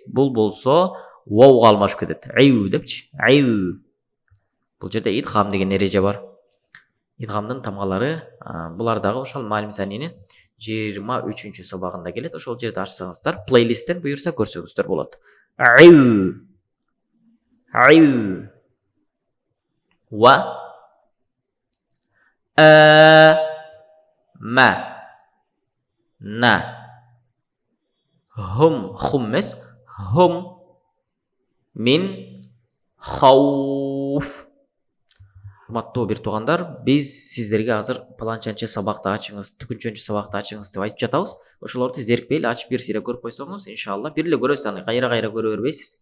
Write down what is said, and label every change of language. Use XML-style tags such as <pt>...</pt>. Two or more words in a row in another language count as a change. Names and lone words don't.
<ky>Бул болсо вауга алмашып кетет. Аю депчи. Аю. Бул жерде идгам деген эреже бар. Идгамдын тамгалары булар дагы ошол Малим Санинин 23-чү сабагында келет. Ошол жерде ачсаңыздар, плейлисттен буюрса көрсөңүздөр болот. Аю. Аю. Ва. Ма. На. Хум. Хум эмес. Хум. Мин. Хауф. Урматтуу бир туугандар, биз сиздерге азыр планчанчы сабакты ачыңыз, түкүнчөнчү сабакты ачыңыз деп айтып жатабыз. Ошолорду зерикпей эле ачып бир сире көрүп койсоңуз, иншалла бир эле көрөсүз, аны кайра көрө бербейсиз.</ky>